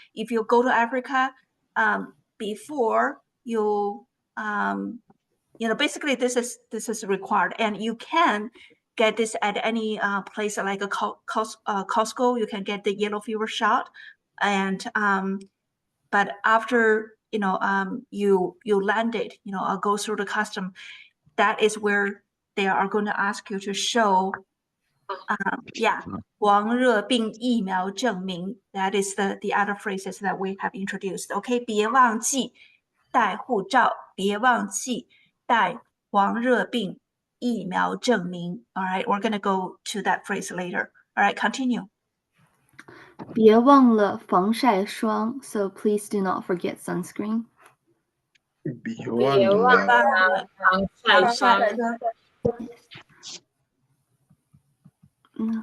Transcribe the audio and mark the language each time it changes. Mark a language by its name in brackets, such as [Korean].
[English] If you go to Africa, before you basically this is required, and you can get this at any place like a Costco. You can get the yellow fever shot, and but after you landed, go through the custom, that is where they are going to ask you to show [Chinese] 黄热病疫苗证明. [English] That is the other phrases that we have introduced. [Chinese] Okay, 别忘记带护照，别忘记带黄热病疫苗证明. [English] All right, we're going to go to that phrase later. All right, continue. [Chinese] 别忘了防晒霜. [English] So please do not forget sunscreen. [Chinese] 别忘了防晒霜。